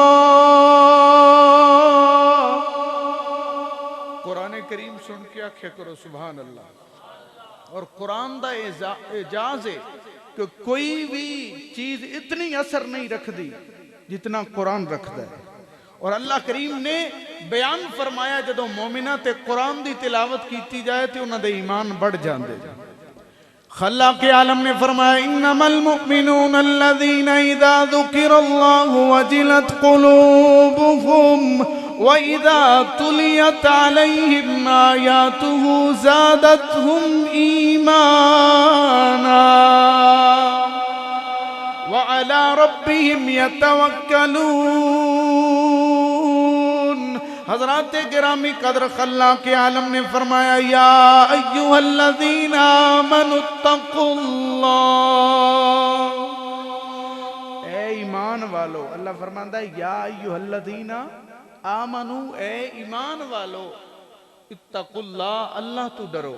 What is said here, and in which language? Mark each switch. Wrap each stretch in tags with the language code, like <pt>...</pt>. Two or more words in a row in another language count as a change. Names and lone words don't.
<pa>قرآن کریم سن کے آکھے کرو</pa> <ar>سبحان اللہ.</ar> <ur>اور قرآن دا اعجاز ہے کہ کوئی بھی چیز اتنی اثر نہیں رکھتی جتنا قرآن رکھتا ہے.</ur> <pa>اور اللہ کریم نے بیان فرمایا جدو مومنہ تے قرآن دی تلاوت کیتی جائے تے انہاں دے ایمان بڑھ جاندے.</pa> <ur>خلاق عالم نے فرمایا</ur> <ar>انما المؤمنون الذين اذا ذكر الله وجلت قلوبهم واذا تليت عليهم آياته زادتهم ایمانا وعلى ربهم يتوکلون.</ar> <ur>حضرات گرامی قدر خلاق عالم نے فرمایا</ur> <ar>یا ایھا الذین آمنوا اتقوا اللہ،</ar> <ur>اے ایمان والو. اللہ فرماتا ہے</ur> <ar>یا ایھا الذین آمنوا،</ar> <ur>اے ایمان والو،</ur> <ar>اتقوا اللہ،</ar> <ur>اللہ تو ڈرو.</ur>